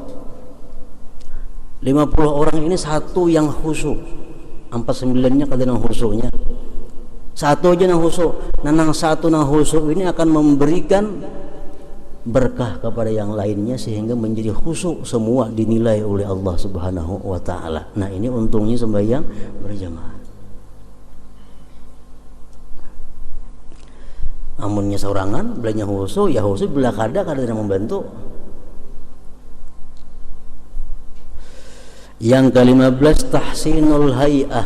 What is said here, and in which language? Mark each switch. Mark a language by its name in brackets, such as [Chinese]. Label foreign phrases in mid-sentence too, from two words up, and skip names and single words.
[Indonesian] 50 orang ini satu yang khusyuk. 49-nya kadang khusyuknya. Satu aja yang khusyuk. Nah yang satu yang khusyuk ini akan memberikan berkah kepada yang lainnya sehingga menjadi khusyuk semua dinilai oleh Allah [Arabic] سبحانه وتعالى. [Indonesian] Nah, ini untungnya sembahyang berjamaah. [Banjar] Amunnya sorangan, belanya khusyuk, ya khusyuk belah kada yang membantu. [Indonesian] Yang ke-15 [Arabic] تحسين الهيئة.